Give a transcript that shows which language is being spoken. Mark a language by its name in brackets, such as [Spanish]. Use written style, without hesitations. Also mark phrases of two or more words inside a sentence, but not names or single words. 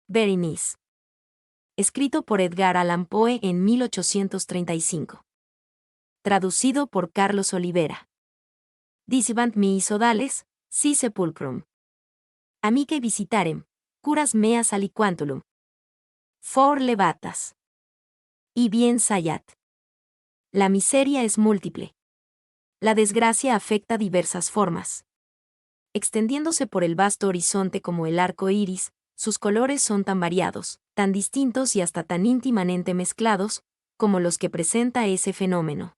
[Spanish] Berenice. Escrito por Edgar Allan Poe en 1835. Traducido por Carlos Olivera. [Latin] Dicebant mihi sodales, si sepulcrum. Amicae visitarem, curas meas aliquantulum. For levatas. [Spanish] Y bien sayat. La miseria es múltiple. La desgracia afecta diversas formas. Extendiéndose por el vasto horizonte como el arco iris, sus colores son tan variados, tan distintos y hasta tan íntimamente mezclados, como los que presenta ese fenómeno.